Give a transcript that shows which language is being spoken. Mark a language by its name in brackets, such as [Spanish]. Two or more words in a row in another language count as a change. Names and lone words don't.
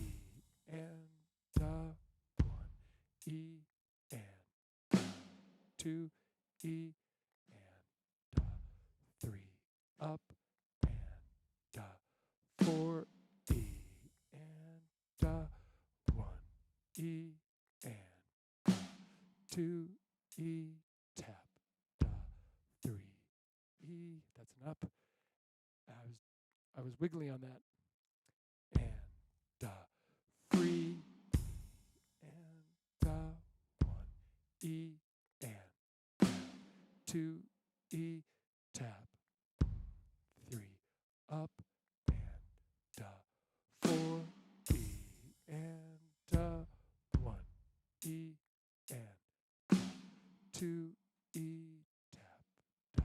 [English] and da, 1, E, and da, 2, E, and da, 3, up, and da, 4, E, and da, 1, E, and da, 2, E, tap, da, 3, E, that's an up. I was wiggly on that. And da, free, and da, 1, E, and da, 2, E, tap, 3, up, and da, 4, E, and da, 1, E, and da, 2, E, tap, da,